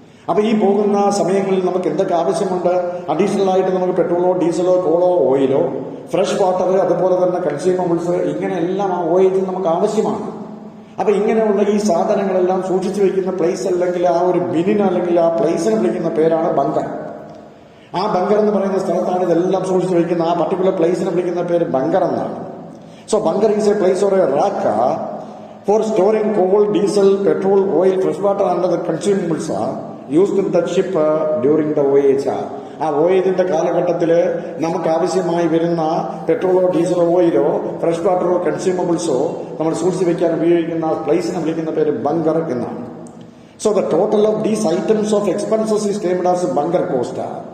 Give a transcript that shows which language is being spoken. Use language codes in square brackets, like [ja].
[ml] അപ്പൊ ഈ പോകുന്ന സമയങ്ങളിൽ നമുക്ക് എന്തൊക്കെ ആവശ്യമുണ്ട്? അഡീഷണൽ ആയിട്ട് നമുക്ക് പെട്രോളോ ഡീസലോ കോളോ ഓയിലോ ഫ്രഷ് വാട്ടർ, അതുപോലെ തന്നെ കൺസ്യൂമബിൾസ്, ഇങ്ങനെ എല്ലാം ആ വോയേജിൽ നമുക്ക് ആവശ്യമാണ്. അപ്പൊ ഇങ്ങനെയുള്ള ഈ സാധനങ്ങളെല്ലാം സൂക്ഷിച്ചു വെക്കുന്ന പ്ലേസ് അല്ലെങ്കിൽ ആ ഒരു ബിന്നിന് അല്ലെങ്കിൽ ആ പ്ലേസിനെ വിളിക്കുന്ന പേരാണ് ബങ്കർ. ആ ബങ്കർ എന്ന് പറയുന്ന സ്ഥലത്താണ് ഇതെല്ലാം സൂക്ഷിച്ചു വെക്കുന്ന ആ പർട്ടിക്കുലർ പ്ലേസിനെ വിളിക്കുന്ന പേര് ബങ്കർ എന്നാണ്. [en] So bunker is a place or a rack for storing coal, diesel, petrol, oil, fresh water and other consumables used in the ship during the voyage. [ml] ആ വോയേജിന്റെ കാലഘട്ടത്തിൽ നമുക്ക് ആവശ്യമായി വരുന്ന പെട്രോളോ ഡീസലോ ഓയിലോ ഫ്രഷ് വാട്ടറോ കൺസ്യൂമബിൾസോ നമ്മൾ സൂക്ഷിച്ചു വെക്കാൻ ഉപയോഗിക്കുന്ന പ്ലേസിനെ വിളിക്കുന്ന പേര് ബങ്കർ എന്നാണ്. [en] So the total of these items of expenses is named as bunker cost.